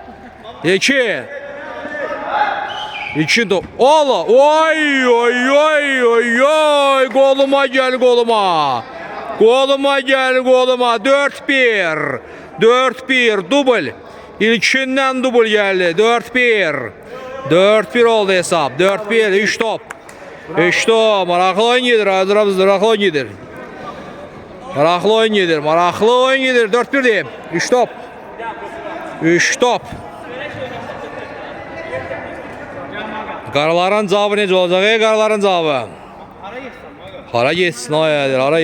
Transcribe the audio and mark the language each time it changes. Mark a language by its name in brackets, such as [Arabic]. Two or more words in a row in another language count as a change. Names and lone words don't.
[Azerbaijani] 2 top. Allah. Oy. [Turkish] Goluma gel. 4-1 dubl. İlkinden dubl geldi. 4-1 oldu hesap. [Azerbaijani] 4-1 3 top. 3 top. Maraqlı oyun gedir. Maraqlı oyun gedir. 4-1 deyim. 3 top. Qaraların cavabı necə olacaq? Qaraların cavabı. Hara getsin ayadır.